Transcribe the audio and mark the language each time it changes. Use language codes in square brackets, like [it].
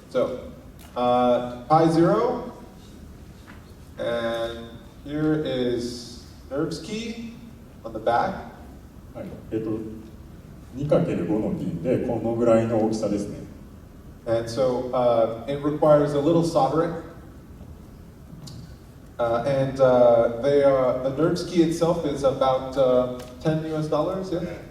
[en] So, pi 0, and here is Nerves Key on the back. はい、 [ja] 2×5 のピンでこのぐらいの大きさですね。 [en] And so it requires a little soldering. And the NERDS key itself is about $10 US, yeah?